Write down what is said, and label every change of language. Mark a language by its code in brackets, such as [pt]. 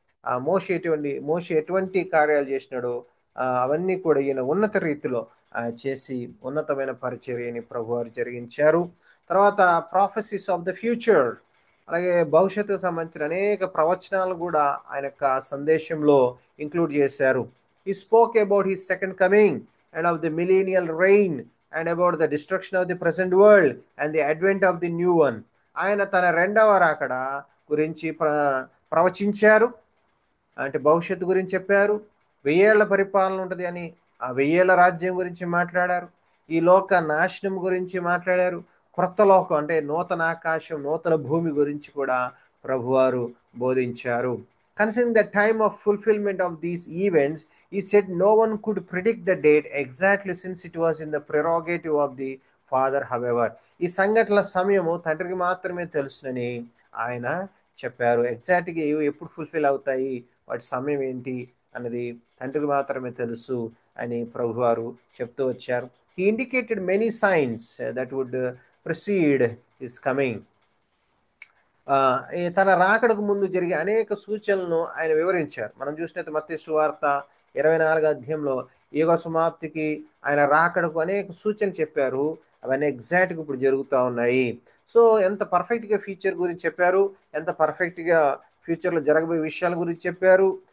[te] ఆ మోషే ఎటువంటి కార్యాలు చేసినాడో అవన్నీ కూడా ఈయన ఉన్నత రీతిలో చేసి ఉన్నతమైన పరిచర్యని ప్రభువారు జరిగించారు. తర్వాత [en] prophecies of the future, [te] అలాగే భవిష్యత్తుకు సంబంధించిన అనేక ప్రవచనాలు కూడా ఆయన యొక్క సందేశంలో ఇంక్లూడ్ చేశారు. [en] He spoke about his second coming and of the millennial reign and about the destruction of the present world and the advent of the new one. [te] ఆయన తన రెండవ రాకడ గురించి ప్రవచించారు, అంటే భవిష్యత్తు గురించి చెప్పారు. 1000 ఏళ్ల పరిపాలన ఉంటుంది అని, ఆ 1000 ఏళ్ల రాజ్యం గురించి మాట్లాడారు. ఈ లోక నాశనం గురించి మాట్లాడారు. క్రొత్త లోకం అంటే నూతన ఆకాశం, నూతన భూమి గురించి కూడా ప్రభువారు బోధించారు. [en] Considering the time of fulfillment of these events, he said no one could predict the date exactly since it was in the prerogative of the Father, however. [te] ఈ సంఘటనల సమయము తండ్రికి మాత్రమే తెలుసునని ఆయన చెప్పారు. ఎగ్జాక్ట్గా ఎప్పుడు ఫుల్ఫిల్ అవుతాయి, వాటి సమయం ఏంటి అన్నది తండ్రికి మాత్రమే తెలుసు అని ప్రభువారు చెప్తూ వచ్చారు. [en] He indicated many signs that would precede his coming. [te] తన రాకడకు ముందు జరిగే అనేక సూచనలను ఆయన వివరించారు. మనం చూసినట్టు మత్తయి సువార్త 24వ అధ్యాయంలో యుగ సమాప్తికి ఆయన రాకడకు అనేక సూచనలు చెప్పారు. అవన్నీ ఎగ్జాక్ట్గా ఇప్పుడు జరుగుతూ ఉన్నాయి. సో ఎంత పర్ఫెక్ట్గా ఫ్యూచర్ గురించి చెప్పారు, ఎంత పర్ఫెక్ట్గా ఫ్యూచర్లో జరగబోయే విషయాల గురించి చెప్పారు.